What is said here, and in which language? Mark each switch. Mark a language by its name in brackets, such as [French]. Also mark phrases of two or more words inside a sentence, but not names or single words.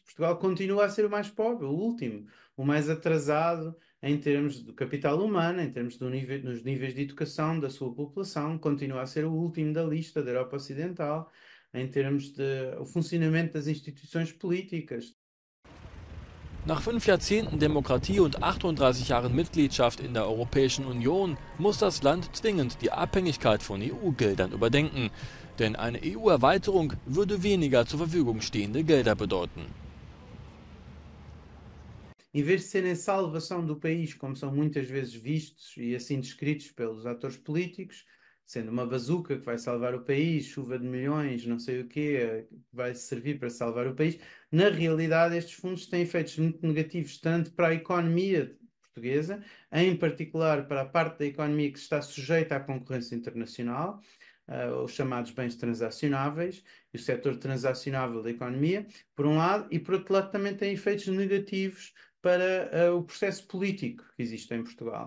[Portuguese] Portugal continua a ser o mais pobre, o último, o mais atrasado em termos do capital humano, em termos nos níveis de educação da sua população, continua a ser o último da lista da Europa Ocidental, em termos de o funcionamento das instituições políticas. [German] Nach 5 Jahrzehnten Demokratie und 38 Jahren Mitgliedschaft in der Europäischen Union muss das Land zwingend die Abhängigkeit von EU-Geldern überdenken. Denn eine EU-Erweiterung würde weniger zur Verfügung stehende Gelder bedeuten. [Portuguese] Em vez de serem salvação do país, como são muitas vezes vistos e assim descritos pelos atores políticos, sendo uma bazuca que vai salvar o país, chuva de milhões, não sei o quê, que vai servir para salvar o país, na realidade estes fundos têm efeitos muito negativos, tanto para a economia portuguesa, em particular para a parte da economia que está sujeita à concorrência internacional, os chamados bens transacionáveis, e o setor transacionável da economia, por um lado, e por outro lado também tem efeitos negativos para o processo político que existe em Portugal.